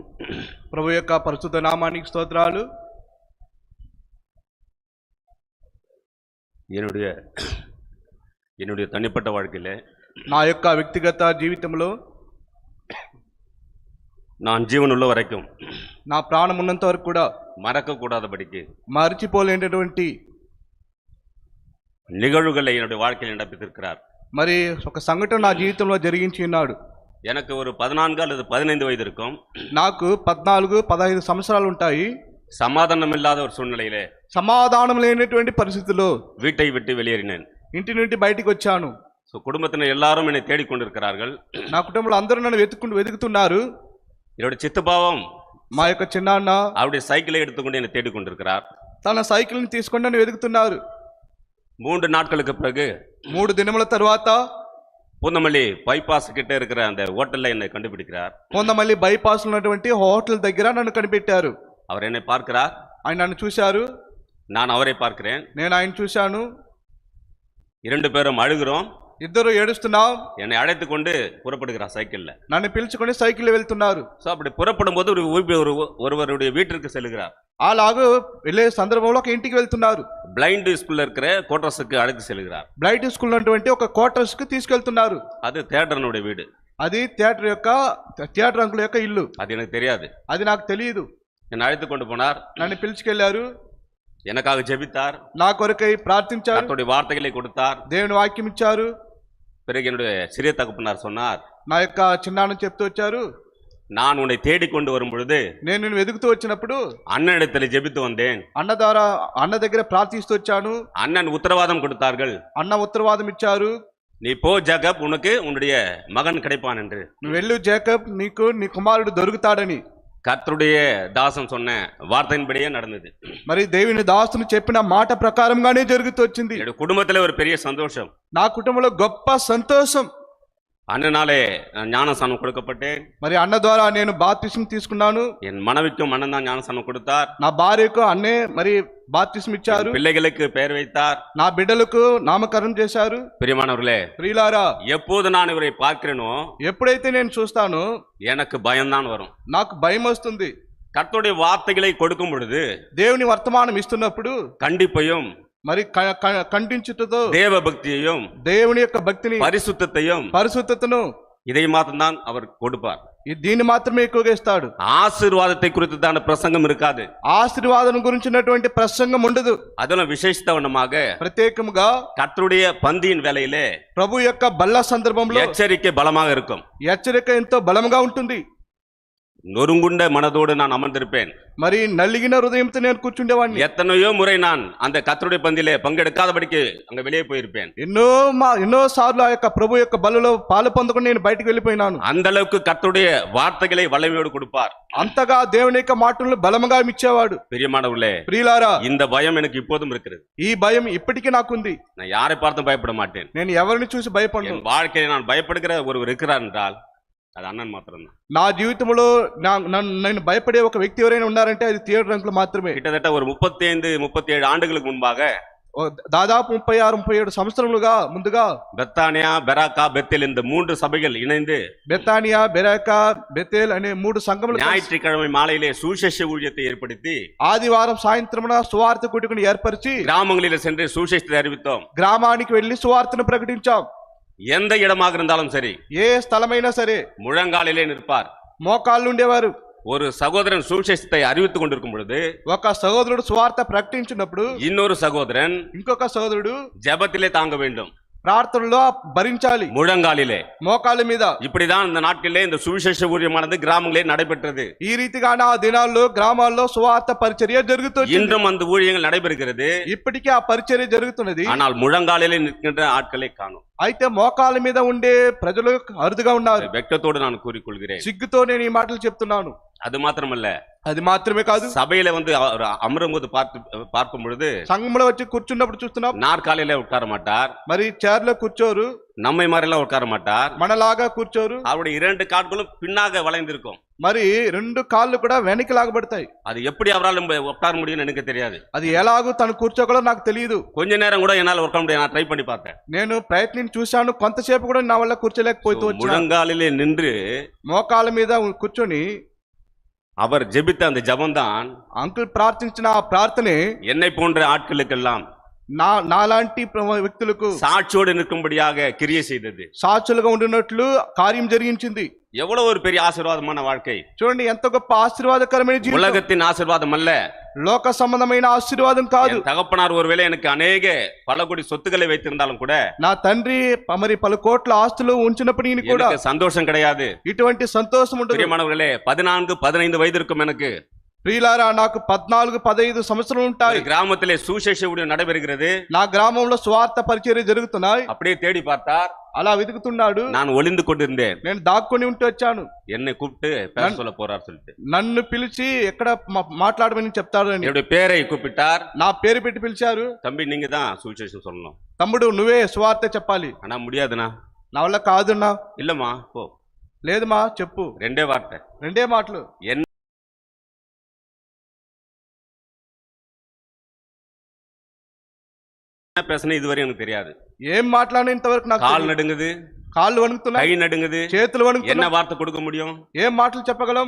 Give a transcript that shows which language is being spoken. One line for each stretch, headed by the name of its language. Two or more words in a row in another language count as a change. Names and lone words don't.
Telugu: ప్రభు యొక్క పరిశుద్ధ నామానికి స్తోత్రాలు.
Tamil: என்னுடைய தனிப்பட்ட வாழ்க்கையில
Telugu: నా యొక్క వ్యక్తిగత జీవితంలో
Tamil: நான் ஜீவன் உள்ள வரைக்கும்
Telugu: నా ప్రాణం ఉన్నంత వరకు కూడా
Tamil: மறக்கக்கூடாதபடிக்கு
Telugu: మర్చిపోలేనటువంటి
Tamil: நிகழ்வுகளை என்னுடைய வாழ்க்கையில் நடப்பித்திருக்கிறார்.
Telugu: మరి ఒక సంఘటన నా జీవితంలో జరిగించి ఉన్నాడు.
Tamil: எனக்கு ஒரு 14 அல்லது 15 வயது இருக்கும்.
Telugu: నాకు 14-15 సంవత్సరాలు ఉంటాయి.
Tamil: சமாதானம் இல்லாத ஒரு சூழ்நிலையிலே
Telugu: సమాధానం లేనటువంటి పరిస్థితుల్లో
Tamil: வீட்டை விட்டு வெளியேறினேன்.
Telugu: ఇంటి నుండి బయటికి వచ్చాను.
Tamil: குடும்பத்தினர் எல்லாரும் என்னை தேடிக்கொண்டிருக்கிறார்கள்.
Telugu: నా కుటుంబంలో అందరూ నన్ను వెతుకుతున్నారు.
Tamil: என்னுடைய சித்தப்பாவும்
Telugu: మా యొక్క చిన్నాన్న
Tamil: அவருடைய சைக்கிளை எடுத்துக்கொண்டு என்னை தேடிக்கொண்டிருக்கிறார்.
Telugu: తన సైకిల్ని తీసుకొని నన్ను వెతుకుతున్నారు.
Tamil: 3 நாட்களுக்கு பிறகு
Telugu: 3 దినముల తర్వాత
Tamil: பூந்தமல்லி பைபாஸ் கிட்ட இருக்கிற அந்த ஹோட்டல்ல என்னை கண்டுபிடிக்கிறார்.
Telugu: పూందమల్లి బైపాస్ ఉన్నటువంటి హోటల్ దగ్గర నన్ను కనిపెట్టారు.
Tamil: அவர் என்னை பார்க்கிறார்,
Telugu: ఆయన నన్ను చూశారు,
Tamil: நான் அவரை பார்க்கிறேன்.
Telugu: నేను ఆయన చూశాను.
Tamil: 2 பேரும் அழுகிறோம்.
Telugu: ఇద్దరు ఏడుస్తున్నాం.
Tamil: என்னை அழைத்து கொண்டு புறப்படுகிறார் சைக்கிள்ல.
Telugu: నన్ను పిలుచుకొని సైకిల్ వెళ్తున్నారు.
Tamil: அப்படி புறப்படும் போது ஒருவருடைய வீட்டிற்கு செல்கிறார்.
Telugu: అలాగూ వెళ్ళే సందర్భంలో ఒక ఇంటికి వెళ్తున్నారు.
English: blind school
Tamil: இருக்கிற கோட்டர்ஸுக்கு அழைத்து செல்கிறார்.
English: blight school
Telugu: ఉన్నటువంటి ఒక క్వార్టర్స్ కి తీసుకెళ్తున్నారు.
Tamil: அது தியேட்டர்னுடைய வீடு.
Telugu: అది థియేటర్ అంకుల్ యొక్క ఇల్లు.
Tamil: அது எனக்கு தெரியாது.
Telugu: అది నాకు తెలియదు.
Tamil: என்னை அழைத்து கொண்டு போனார்.
Telugu: నన్ను పిలుచుకెళ్లారు.
Tamil: எனக்காக ஜெபித்தார்.
Telugu: నా కొరకై ప్రార్థించారు.
Tamil: கர்த்தருடைய வார்த்தைகளை கொடுத்தார்.
Telugu: దేవుని వాక్యం ఇచ్చారు.
Tamil: பிறகு என்னுடைய சிறிய தகப்பனார் சொன்னார்,
Telugu: నా యొక్క చిన్నాన్న చెప్తూ వచ్చారు,
Tamil: நான் உன்னை தேடிக்கொண்டு வரும் பொழுது
Telugu: నేను నిన్ను వెతుకుతూ వచ్చినప్పుడు
Tamil: அண்ணனிடத்தில் ஜெபித்து வந்தேன்.
Telugu: అన్న దగ్గర ప్రార్థిస్తూ వచ్చాను.
Tamil: அண்ணன் உத்தரவாதம் கொடுத்தார்கள்.
Telugu: అన్న ఉత్తరవాదం ఇచ్చారు,
Tamil: நீ போ ஜேக்கப், உனக்கு உன்னுடைய மகன் கிடைப்பான் என்று.
Telugu: నువ్వు వెళ్ళు జేకబ్, నీకు నీ కుమారుడు దొరుకుతాడని.
Tamil: கர்த்தருடைய தாசன் சொன்ன வார்த்தையின்படியே நடந்தது.
Telugu: మరి దేవుని దాసుని చెప్పిన మాట ప్రకారంగానే జరుగుతూ వచ్చింది.
Tamil: குடும்பத்துல ஒரு பெரிய சந்தோஷம்.
Telugu: నా కుటుంబంలో గొప్ప సంతోషం.
Tamil: அண்ணனாலே ஞானஸ்தானம் கொடுக்கப்பட்டேன்.
Telugu: మరి అన్న ద్వారా నేను బాప్తిస్మం తీసుకున్నాను.
Tamil: என் மனைவிக்கும் அண்ணன் தான் ஞானஸ்தானம் கொடுத்தார்.
Telugu: నా భార్యకు అన్నే మరి బాప్తిస్మం ఇచ్చారు.
Tamil: பிள்ளைகளுக்கு பெயர் வைத்தார்.
Telugu: నా బిడ్డలకు నామకరణం చేశారు.
Tamil: பிரியமானவர்களே,
Telugu: ప్రియులారా,
Tamil: எப்போது நான் இவரை பார்க்கிறேனோ
Telugu: ఎప్పుడైతే నేను చూస్తానో
Tamil: எனக்கு பயம்தான் வரும்.
Telugu: నాకు భయం వస్తుంది.
Tamil: கர்த்தருடைய வார்த்தைகளை கொடுக்கும் பொழுது
Telugu: దేవుని వర్తమానం ఇస్తున్నప్పుడు
Tamil: கண்டிப்பையும்
Telugu: మరి ఖండించుటతో
Tamil: தேவ பக்தியையும்
Telugu: దేవుని యొక్క భక్తిని పరిశుద్ధతను
Tamil: இதை மாத்திரம் அவர் கொடுப்பார்.
Telugu: దీన్ని మాత్రమే ఎక్కువగా ఇస్తాడు.
Tamil: ஆசீர்வாதத்தை குறித்து தான் பிரசங்கம் இருக்காது.
Telugu: ఆశీర్వాదం గురించినటువంటి ప్రసంగం ఉండదు.
Tamil: அதெல்லாம் விசேஷத்தவனமாக
Telugu: ప్రత్యేకముగా
Tamil: கர்த்தருடைய பந்தியின் வேளையிலே
Telugu: ప్రభు యొక్క బల్ల సందర్భంలో
Tamil: எச்சரிக்கை பலமாக இருக்கும்.
Telugu: హెచ్చరిక ఎంతో బలముగా ఉంటుంది.
Tamil: நொறுங்குண்ட மனதோடு நான் அமர்ந்திருப்பேன்.
Telugu: మరి నలిగిన హృదయంతో నేను కూర్చుండేవాడిని.
Tamil: எத்தனையோ முறை நான் அந்த கர்த்தருடைய பந்தியிலே பங்கெடுக்காதபடிக்கு அங்க வெளியே போயிருப்பேன்.
Telugu: ఎన్నో సార్లు ఆ యొక్క ప్రభు యొక్క బల్లలో పాలు పొందకుండా నేను బయటకు వెళ్ళిపోయినాను.
Tamil: அந்த அளவுக்கு கர்த்தருடைய வார்த்தைகளை வல்லமையோடு கொடுப்பார்.
Telugu: అంతగా దేవుని యొక్క మాటలను బలముగా ఇచ్చేవాడు.
Tamil: பிரியமானவர்களே,
Telugu: ప్రియులారా,
Tamil: இந்த பயம் எனக்கு இப்போதும் இருக்கிறது.
Telugu: ఈ భయం ఇప్పటికీ నాకుంది.
Tamil: நான் யாரை பார்த்தும் பயப்பட மாட்டேன்.
Telugu: నేను ఎవరిని చూసి భయపడను.
Tamil: என் வாழ்க்கையை நான் பயப்படுகிற ஒருவர் இருக்கிறார் என்றால் அது அண்ணன் மாத்திரம்தான்.
Telugu: నా జీవితంలో నేను భయపడే ఒక వ్యక్తి ఎవరైనా ఉన్నారంటే అది థియేటర్ అంకుల్ మాత్రమే.
Tamil: கிட்டத்தட்ட ஒரு 35-37 ஆண்டுகளுக்கு முன்பாக,
Telugu: దాదాపు 36-37 సంవత్సరములుగా ముందుగా
Tamil: பெத்தானியா, பெராக்கா, பெத்தேல் இந்த 3 சபைகள் இணைந்து
Telugu: బెతానియా, బెరాకా, బెతేల్ అనే 3 సంఘములు
Tamil: ஞாயிற்றுக்கிழமை மாலையிலே சுவிசேஷ ஊழியத்தை ஏற்படுத்தி
Telugu: ఆదివారం సాయంత్రమున సువార్త కూడికను ఏర్పరిచి
Tamil: கிராமங்களில் சென்று சுவிசேஷத்தை அறிவித்தோம்.
Telugu: గ్రామానికి వెళ్లి సువార్తను ప్రకటించాం.
Tamil: எந்த இடமாக இருந்தாலும் சரி,
Telugu: ఏ స్థలమైనా సరే
Tamil: முழங்காலிலே நிற்பார்.
Telugu: మోకాళ్ళు ఉండేవారు.
Tamil: ஒரு சகோதரன் சுவிசேஷத்தை அறிவித்துக் கொண்டிருக்கும் பொழுது
Telugu: ఒక సహోదరుడు సువార్త ప్రకటించినప్పుడు
Tamil: இன்னொரு సகోదரன்
Telugu: ఇంకొక సహోదరుడు
Tamil: ஜெபத்திலே தாங்க வேண்டும்,
Telugu: ప్రార్థనలో భరించాలి,
Tamil: முழங்காலிலே.
Telugu: మోకాళ్ళ మీద.
Tamil: இப்படிதான் இந்த நாட்களிலே இந்த சுவிசேஷ ஊழியமானது கிராமங்களிலே நடைபெற்றது.
Telugu: ఈ రీతిగానే ఆ దినాల్లో గ్రామాల్లో సువార్త పరిచర్య జరుగుతుంది.
Tamil: இன்றும் அந்த ஊழியங்கள் நடைபெறுகிறது.
Telugu: ఇప్పటికీ ఆ పరిచర్య జరుగుతున్నది.
Tamil: ஆனால் முழங்காலிலே நிற்கின்ற ஆட்களை காணோம்.
Telugu: అయితే మోకాళ్ళ మీద ఉండే ప్రజలు అరుదుగా ఉన్నారు.
Tamil: வெட்கத்தோடு நான் கூறிக்கொள்கிறேன்.
Telugu: సిగ్గుతో నేను ఈ మాటలు చెప్తున్నాను.
Tamil: அது மாத்திரமல்ல,
Telugu: అది మాత్రమే కాదు,
Tamil: சபையில வந்து அவர் அமரும்போது பார்க்கும் பொழுது
Telugu: సంఘంలో వచ్చి కూర్చున్నప్పుడు చూస్తున్నాం,
Tamil: நாற்காலியில உட்கார மாட்டார்,
Telugu: మరి చైర్ లో కూర్చోరు,
Tamil: நம்மை மாதிரிலாம் உட்கார மாட்டார்.
Telugu: మనలాగా కూర్చోరు,
Tamil: அவருடைய 2 கால்களும் பின்னாக வளைந்திருக்கும்.
Telugu: మరి 2 కాళ్ళు కూడా వెనక్కి లాగబడతాయి.
Tamil: அது எப்படி அவரால் உட்கார முடியும்னு எனக்கு தெரியாது.
Telugu: అది ఎలాగో తను కూర్చోగలరో నాకు తెలియదు.
Tamil: கொஞ்ச நேரம் கூட என்னால உட்கார முடியாது. நான் ட்ரை பண்ணி பார்த்தேன்.
Telugu: నేను ప్రయత్నించి చూశాను, కొంతసేపు కూడా నా వల్ల కూర్చోలేకపోతూ వచ్చాను.
Tamil: முழங்காலிலே நின்று
Telugu: మోకాళ్ళ మీద కూర్చొని
Tamil: அவர் ஜெபித்த அந்த ஜெபம்தான்
Telugu: అంకుల్ ప్రార్థించిన ఆ ప్రార్థనే
Tamil: என்னை போன்ற ஆட்களுக்கெல்லாம்
Telugu: నాలాంటి వ్యక్తులకు
Tamil: சாட்சியோடு நிற்கும்படியாக கிரியை செய்தது.
Telugu: సాక్షులుగా ఉండినట్లు కార్యం జరిగించింది.
Tamil: எவ்வளவு ஒரு பெரிய ஆசீர்வாதமான வாழ்க்கை
Telugu: చూడండి, ఎంత గొప్ప ఆశీర్వాదకరమైన జీవితం.
Tamil: உலகத்தின் ஆசீர்வாதம் அல்ல,
Telugu: లోక సంబంధమైన ఆశీర్వాదం కాదు.
Tamil: என் தகப்பனார் ஒருவேளை எனக்கு அநேக பல கோடி சொத்துக்களை வைத்திருந்தாலும் கூட,
Telugu: నా తండ్రి మరి పలు కోట్ల ఆస్తులు ఉంచినప్పటికీ కూడా
Tamil: எனக்கு சந்தோஷம் கிடையாது.
Telugu: ఇటువంటి సంతోషం ఉండదు.
Tamil: பிரியமானவர்களே, 14-15 வயது இருக்கும் எனக்கு.
Telugu: ప్రియులారా, నాకు 14-15 సంవత్సరాలు ఉంటాయి.
Tamil: கிராமத்திலே சுவிசேஷ ஊழியம் நடைபெறுகிறது.
Telugu: నా గ్రామంలో స్వార్థ పరిచర్య జరుగుతున్నాయి.
Tamil: அப்படியே தேடி பார்த்தார்,
Telugu: అలా వెతుకుతున్నాడు.
Tamil: நான் ஒளிந்து கொண்டிருந்தேன்.
Telugu: నేను దాక్కుని ఉంటూ వచ్చాను.
Tamil: என்னை கூப்பிட்டு பேச சொல்ல போறார் சொல்லிட்டு
Telugu: నన్ను పిలిచి ఎక్కడ మాట్లాడమని చెప్తాడు అని
Tamil: என்னுடைய பேரை கூப்பிட்டார்.
Telugu: నా పేరు పెట్టి పిలిచారు.
Tamil: தம்பி, நீங்க தான் சுவிசேஷம் சொல்லணும்.
Telugu: తమ్ముడు, నువ్వే సువార్త చెప్పాలి.
Tamil: ஆனா முடியாதுண்ணா.
Telugu: నా వల్ల కాదున్నా.
Tamil: இல்லம்மா போ.
Telugu: లేదుమా, చెప్పు.
Tamil: 2 வார்த்தை,
Telugu: 2 మాటలు.
Tamil: என்ன பேசுன இதுவரை எனக்கு தெரியாது.
Telugu: ఏం మాట్లాడిన ఇంతవరకు నాకు
Tamil: கால் நடுங்குது,
Telugu: కాళ్ళు వణుకుతున్నాయి,
Tamil: கை நடுங்குது,
Telugu: చేతులు
Tamil: என்ன
Telugu: వణుకుతున్నాయి.
Tamil: வார்த்தை கொடுக்க முடியும்?
Telugu: ఏం మాటలు చెప్పగలం?